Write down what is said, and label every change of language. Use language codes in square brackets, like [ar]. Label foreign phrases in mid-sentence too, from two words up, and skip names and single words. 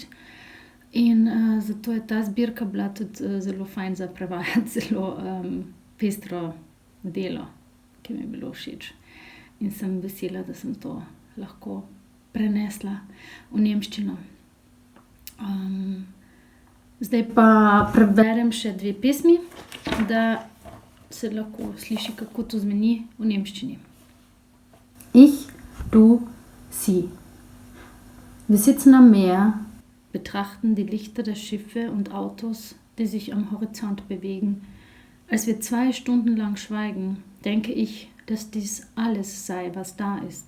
[sl] In zato je ta zbirka bila tudi zelo fajn za prevajati, zelo pestro delo, ki mi je bilo všeč. In sem vesela, da sem to lahko prenesla v nemščino. Zdaj pa preberem še 2 pesmi, da se lahko sliši, kako to zveni v nemščini. [de] Ich, du, sie. Wir sitzen am Meer, betrachten die Lichter der Schiffe und Autos, die sich am Horizont bewegen. Als wir 2 Stunden lang schweigen, denke ich, dass dies alles sei, was da ist.